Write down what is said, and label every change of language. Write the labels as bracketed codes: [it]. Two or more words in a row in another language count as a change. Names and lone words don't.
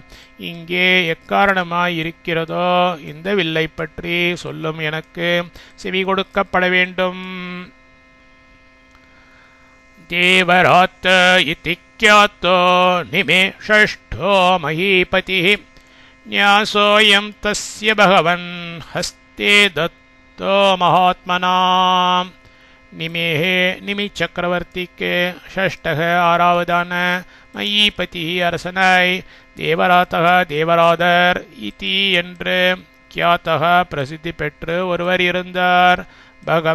[ta] இங்கே எக்காரணமாய் இருக்கிறதோ இந்த வில்லை பற்றி சொல்லும் எனக்கு செவி கொடுக்கப்பட வேண்டும். [sa] देवरात इति ख्यातो निमेषष्ठो महीपतिः न्यासोऽयं तस्य भगवन् हस्ते दत्तो महात्मना. [ta] நிமேஹே நிமி சக்கரவர்த்திக்கு ஷஷ்டக ஆறாவதான மயீபதி அரசனாய் தேவராத்தக தேவராதர் இதி என்று கியாத்தக பிரசித்தி பெற்று ஒருவர் இருந்தார்.